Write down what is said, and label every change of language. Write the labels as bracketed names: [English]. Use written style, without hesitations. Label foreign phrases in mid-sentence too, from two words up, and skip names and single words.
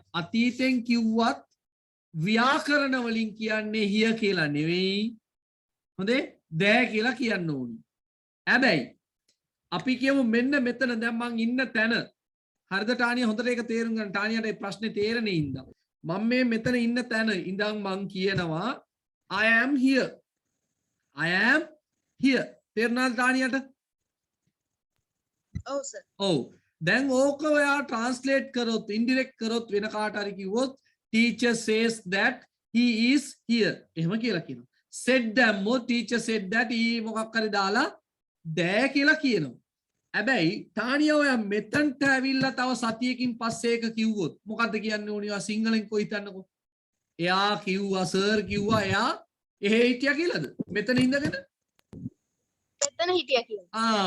[Sinhala] අතීතෙන් කිව්වත් ව්‍යාකරණ වලින් කියන්නේ here කියලා නෙවෙයි. හොඳේ දෑ කියලා කියන්න ඕනි. හැබැයි අපි කියමු මෙන්න මෙතන දැන් මං ඉන්න තැන. හරිද ටානියා? හොඳට ඒක තේරුම් ගන්න. ටානියාට මේ ප්‍රශ්නේ තේරෙන්නේ ඉඳන්. මම මේ මෙතන ඉන්න තැන ඉඳන් මං කියනවා [English] I am here. I am here. [Sinhala] තේරුණාද ටානියාට? ඔව් සර්. ඔව්. දැන් ඕක ඔයා ට්‍රාන්ස්ලේට් කරොත් ඉන්ඩිරෙක්ට් කරොත් වෙන කාට හරි කිව්වොත් [English] teacher says that he is here. [Sinhala] එහෙම කියලා කියනවා. said දැම්මොත් [English] teacher said that he [Sinhala] මොකක් හරි දාලා දෑ කියලා කියනවා. හැබැයි තානියා ඔයා මෙතනට ඇවිල්ලා තව සතියකින් පස්සේ එක කිව්වොත් මොකද්ද කියන්න ඕනේ? ඔයා සිංහලෙන් කොයි හිතන්නකෝ. එයා කිව්වා සර් කිව්වා එයා එහෙ හිටියා කියලාද? මෙතන ඉඳගෙන මෙතන හිටියා කියලා.